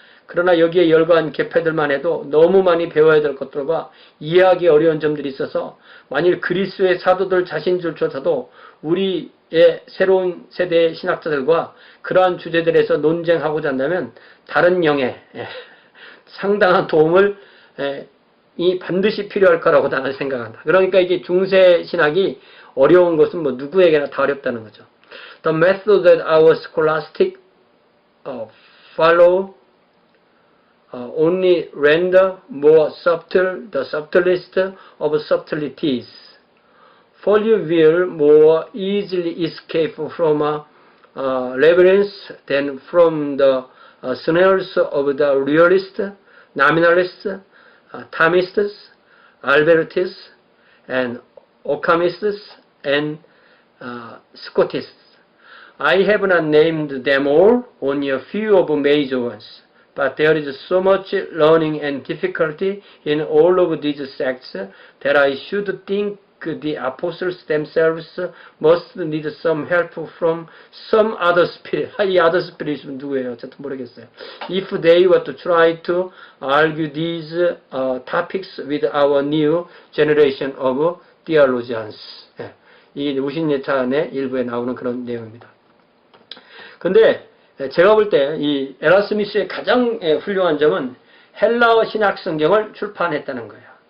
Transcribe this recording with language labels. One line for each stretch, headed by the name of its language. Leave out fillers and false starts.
Korean: 그러나 여기에 열거한 계파들만 해도 너무 많이 배워야 될 것들과 이해하기 어려운 점들이 있어서 만일 그리스의 사도들 자신들조차도 우리의 새로운 세대의 신학자들과 그러한 주제들에서 논쟁하고자 한다면 다른 영에 상당한 도움을 이 반드시 필요할 거라고 나는 생각한다. 그러니까 이게 중세 신학이 어려운 것은 뭐 누구에게나 다 어렵다는 거죠.
English: The method that our scholastic follow only render more subtle the subtlest of subtleties. For you will more easily escape from labyrinths than from the snares of the realist, nominalists, Thomists, Albertists, and Occamists, and Scotists. I have not named them all, only a few of major ones. But there is so much learning and difficulty in all of these sects that I should think the apostles themselves must need some help from some other spirit.
Korean: 이 other spirit은 누구예요? 어쨌든 모르겠어요.
English: If they were to try to argue these topics with our new generation of theologians.
Korean: 이 우신예찬의 일부에 나오는 그런 내용입니다. 근데 제가 볼 때 이 에라스미스의 가장 훌륭한 점은 헬라어 신약 성경을 출판했다는 거예요.